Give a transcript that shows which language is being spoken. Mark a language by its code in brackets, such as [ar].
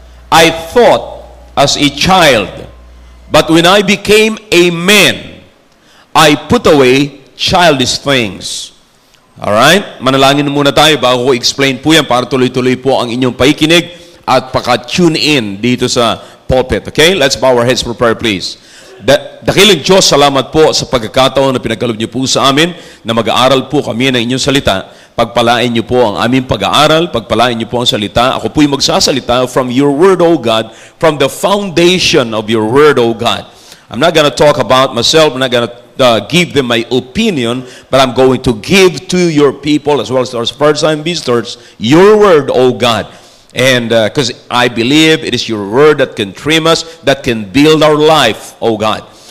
[en] I thought as a child. But when I became a man, I put away childish things. Alright? [tl] Manalangin muna tayo bago ko explain po yan para tuloy-tuloy po ang inyong paikinig at paka-tune in dito sa pulpit. Okay? [en] Let's bow our heads for prayer, please. [tl] Dakilang Diyos, salamat po sa pagkakataon na pinagkaloob niyo po sa amin na mag-aaral po kami ng inyong salita. Pagpalain niyo po ang aming pag-aaral, pagpalain niyo po ang salita. Ako po'y magsasalita [en] from your word, O God, from the foundation of your word, O God. I'm not going to talk about myself. I'm not going to give them my opinion, but I'm going to give to your people as well as our first-time visitors your word, O God. And because I believe it is your word that can trim us, that can build our life, O God.